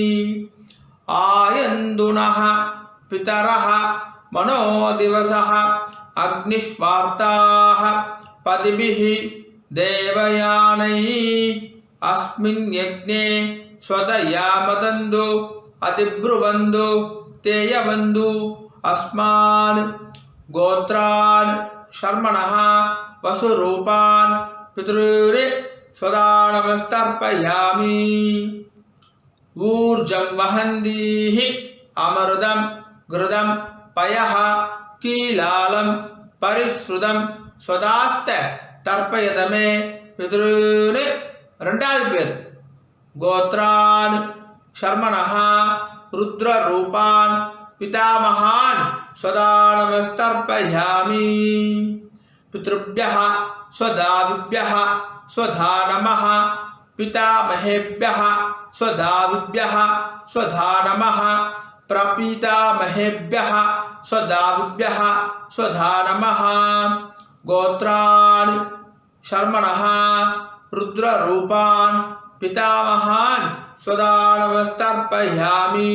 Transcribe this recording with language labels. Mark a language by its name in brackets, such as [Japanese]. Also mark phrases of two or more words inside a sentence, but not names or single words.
[Sanskrit] आयन्तु नः पितरः मनोजवसः अग्निष्वात्ताः पथिभिः देवयानैः अस्मिन् यज्ञे स्वधया मदन्तु अधिब्रुवन्तु ते अवन्तु अस्मान्. गोत्रान् शर्मणः वसुरूपान् पितॄन् स्वधानमस्तर्पयामि. ऊर्जं वहन्तीः अमृतं घृतं पयः कीलालं परिस्रुतं स्वधास्थ तर्पयत मे पितॄन्. [Tamil] ரெண்டாவது பேர். [Sanskrit] गोत्रान् शर्मणः रुद्ररूपान् पितामहान् स्वधानमस्तर्पयामि. பித்ருभ्यः स्वदाविभ्यः स्वधा नमः पितामहेभ्यः स्वदाविभ्यः स्वधा नमः प्रपीतामहेभ्यः स्वदाविभ्यः स्वधा नमः. गोत्रान् शर्मणः रुद्ररूपान् पितामहान् स्वदानमस्तर्पयामि.